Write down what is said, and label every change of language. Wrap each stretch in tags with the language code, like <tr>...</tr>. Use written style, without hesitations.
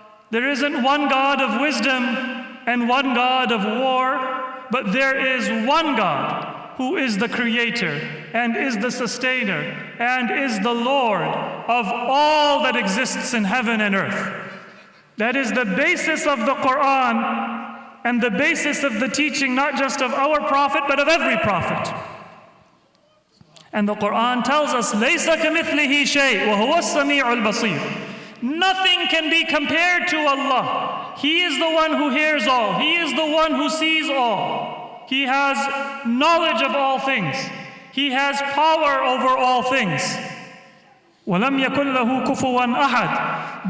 <en>There isn't one God of wisdom and one God of war, but there is one God who is the creator and is the sustainer and is the Lord of all that exists in heaven and earth. That is the basis of the Quran and the basis of the teaching, not just of our prophet, but of every prophet. And the Quran tells us,</en> <ar>لَيْسَ كَمِثْلِهِ شَيْءٍ وَهُوَ السَّمِيعُ الْبَصِيرُ.</ar> <en>Nothing can be compared to Allah. He is the one who hears all. He is the one who sees all. He has knowledge of all things. He has power over all things.</en> <ar>وَلَمْ يَكُنْ لَهُ كُفُوًا أَحَدٌ.</ar>